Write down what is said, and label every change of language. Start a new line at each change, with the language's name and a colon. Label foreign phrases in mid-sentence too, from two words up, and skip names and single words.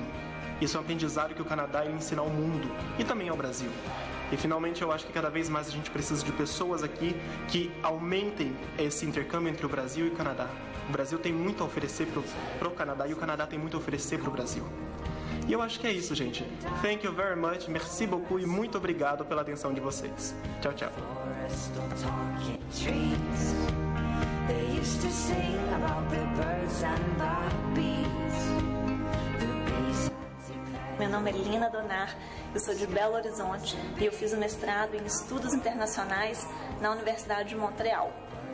Portuguese: Isso é um aprendizado que o Canadá ele ensina ao mundo e também ao Brasil. E, finalmente, eu acho que cada vez mais a gente precisa de pessoas aqui que aumentem esse intercâmbio entre o Brasil e o Canadá. O Brasil tem muito a oferecer para o Canadá e o Canadá tem muito a oferecer para o Brasil. E eu acho que é isso, gente.
English: Thank you very much,
French: merci beaucoup
Portuguese: e muito obrigado pela atenção de vocês. Tchau, tchau. Meu nome é Lina Donar, eu sou de Belo Horizonte e eu fiz o mestrado em Estudos Internacionais na Universidade de Montreal.